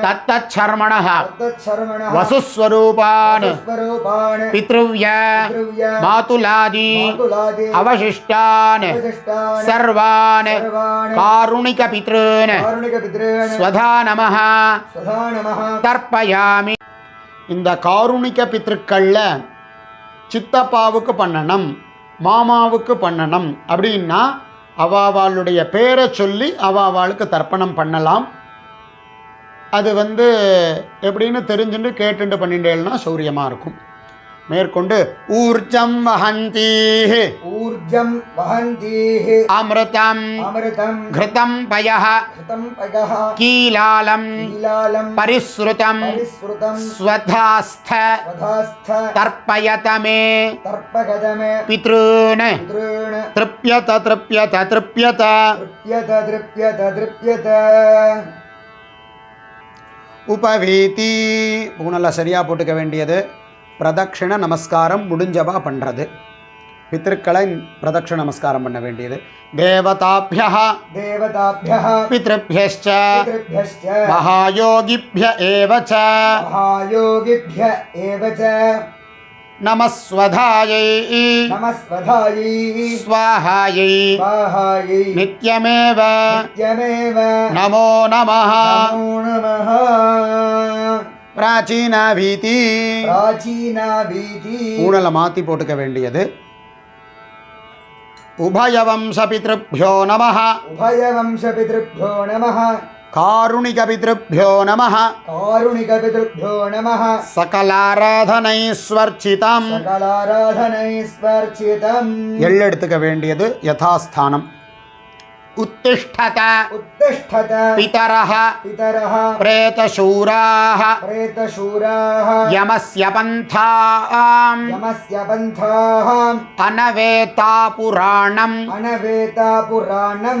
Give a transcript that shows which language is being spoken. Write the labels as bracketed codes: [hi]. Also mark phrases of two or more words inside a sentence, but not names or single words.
[sa] तत्तच्छर्मणः तत्तच्छर्मणः वसुस्वरूपान् वसुस्वरूपान् पितृव्य पितृव्य मातुलादि मातुलादि अवशिष्टान् अवशिष्टान् सर्वान् सर्वान् कारुणिक पितॄन् कारुणिकपितॄन् स्वधा नमः स्वधा नमः தர்ப்பயாமி. [ta] இந்த காருணிக பித்ருக்கள்ல சித்தப்பாவுக்கு பண்ணணும், மாமாவுக்கு பண்ணணும் அப்படின்னா அவாவாளுடைய பேரை சொல்லி அவாவாளுக்கு தர்ப்பணம் பண்ணலாம். அது எப்படின்னு தெரிஞ்சுட்டு கேட்டுட்டு பண்ணிட்டேன்னா சௌரியமாக இருக்கும். [sa] மேற்கொண்டு ऊर्जं वहन्तीः ऊर्जं वहन्तीः அமிர்தம் अमृतं घृतं पयः घृतं पयः कीलालं कीलालं परिसृतं परिसृतं स्वधास्थ वधास्थ तर्पयतमे तर्पगदमे पितॄन् पितॄन् तृप्यत तृप्यत तृप्यत. तृप्यत तृप्यत तृप्यत [ta] உபவீதி பூனலை சரியாக போட்டுக்க வேண்டியது. பிரதட்சிண நமஸ்காரம் முடிஞ்சவா பண்ணுறது. பித்ருக்களை பிரதட்சிண நமஸ்காரம் பண்ண வேண்டியது. [sa] தேவதாபியः देवताभ्यः பித்ருभ्यश्च पितृभ्यश्च महायोगिभ्य एव च महायोगिभ्य एव च नमस्वधायै नमस्वधायै स्वाहायै स्वाहायै नित्यमेव नित्यमेव नमो नमः. नमो नमः. பிராச்சீனாபீதி प्राचीनाभीति [ta] பூனலை மாற்றி போட்டுக்க வேண்டியது. [sa] उभयवंश पितृभ्यो नमः उभयवंशपितृभ्यो नमः कारुणिक पितृभ्यो नमः कारुणिकपितृभ्यो नमः சகலாராதனைஸ்வர்ச்சிதம். सकलाराधनैस्वर्चितम् [ta] எள் எடுத்துக்க வேண்டியது யதாஸ்தானம். [sa] उत्तिष्ठत उत्तिष्ठत पितरः पितरः प्रेतशूराः प्रेतशूराः यमस्य पन्थाम् यमस्य पन्थाः अनवेता पुराणम् अनवेता पुराणम्